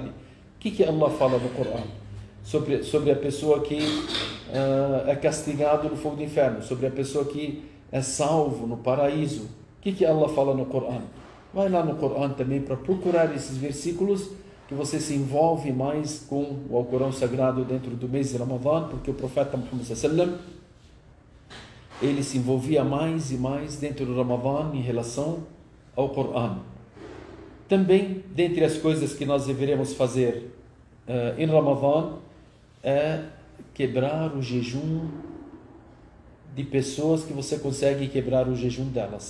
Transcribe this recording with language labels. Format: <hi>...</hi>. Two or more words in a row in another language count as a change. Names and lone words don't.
<pt>O que Allah fala no Corão? Sobre a pessoa que é castigado no fogo do inferno, sobre a pessoa que é salvo no paraíso. O que Allah fala no Corão? Vai lá no Corão também para procurar esses versículos, que você se envolve mais com o Alcorão Sagrado dentro do mês de Ramadã, porque o profeta Muhammad</pt> <ar>صلى الله عليه وسلم,</ar> <pt>ele se envolvia mais e mais dentro do Ramadã em relação ao Corão. Também, dentre as coisas que nós deveremos fazer em Ramadã, é quebrar o jejum de pessoas que você consegue quebrar o jejum delas.</pt>